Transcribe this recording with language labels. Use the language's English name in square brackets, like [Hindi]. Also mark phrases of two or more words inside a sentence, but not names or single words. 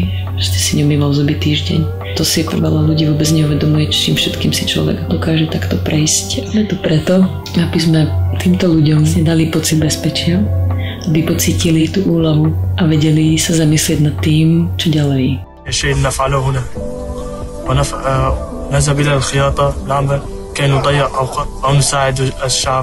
[Slovak] Proste si neumýval zuby týždeň. To si veľa ľudí vôbec neuvedomuje, čím všetkým si človek dokáže takto prejsť. Je to preto, aby sme týmto ľuďom dali pocit bezpečia, aby pocítili tú úlohu a vedeli sa zamyslieť nad tým, čo ďalej. [Arabic] الشيء اللي نفعله هنا نذهب إلى الخياطة نعمل كي نضيع أوقات أو نساعد الشعب.